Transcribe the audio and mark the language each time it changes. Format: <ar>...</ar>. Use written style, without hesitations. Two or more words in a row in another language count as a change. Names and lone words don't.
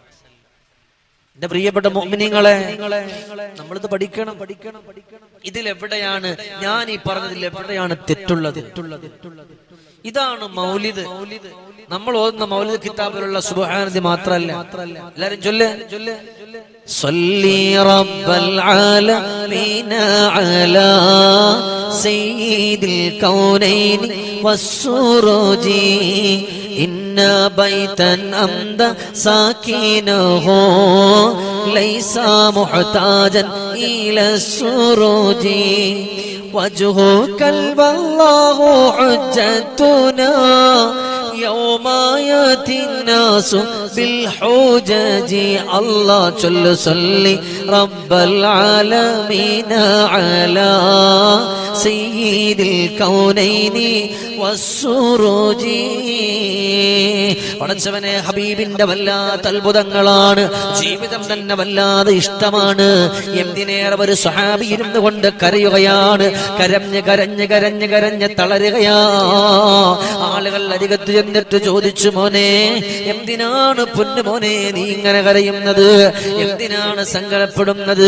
<ml>എന്റെ പ്രിയപ്പെട്ട മുഅ്മിനീങ്ങളെ, നമ്മളിത് പഠിക്കണം. ഇതിലെവിടെയാണ് ഞാൻ ഈ പറഞ്ഞതിൽ എവിടെയാണ് തെറ്റുള്ളത്? ഇതാണ് മൗലിദ്. നമ്മൾ ഓതുന്ന മൗലിദ് കിതാബിലുള്ള സുബ്ഹാനല്ലാഹ് മാത്രമല്ല. എല്ലാരും ചൊല്ല്</ml> <ar>صلي رب العالمين على سيد الكونين والسروج إن بيتا أمد ساكنه ليس محتاجا إلى السروج وجهك والله حجتنا يوم يأتي الناس بالحجج الله جل صلي رب العالمين على سيد الكونين والسروج.</ar> <ml>പടച്ചവനെ, ഹബീബിന്റെ വല്ലാത്ത അത്ഭുതങ്ങളാണ്, ജീവിതം തന്നെ വല്ലാതെ ഇഷ്ടമാണ്. എന്തിനേറെ ഒരു സ്വഹാബി ഇരുന്നു കൊണ്ട് കരയുകയാണ്, കരഞ്ഞ് കരഞ്ഞ് കരഞ്ഞ് കരഞ്ഞ് തളരുകയാ. ആളുകൾ അരികത്ത് ചെന്നിട്ട് ചോദിച്ചു, മോനെ എന്തിനാണ് പൊന്നു മോനെ നീ ഇങ്ങനെ കരയുന്നത്, എന്തിനാണ് സങ്കടപ്പെടുന്നത്?</ml>